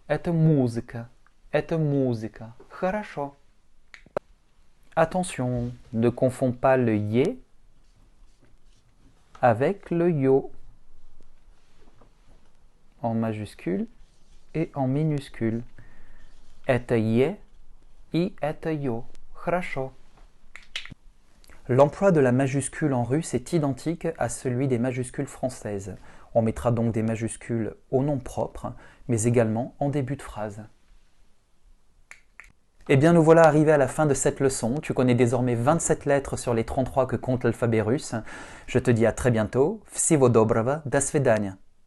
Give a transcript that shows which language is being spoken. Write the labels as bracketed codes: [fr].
[ru] Это музыка. Это музыка. Хорошо. [fr] Attention, ne confonds pas le yé avec le yo en majuscule et en minuscule. [ru] Это е и это yo. Хорошо. [fr] L'emploi de la majuscule en russe est identique à celui des majuscules françaises. On mettra donc des majuscules au nom propre, mais également en début de phrase. Eh bien, nous voilà arrivés à la fin de cette leçon. Tu connais désormais 27 lettres sur les 33 que compte l'alphabet russe. Je te dis à très bientôt. [ru] Всего доброго, до свидания.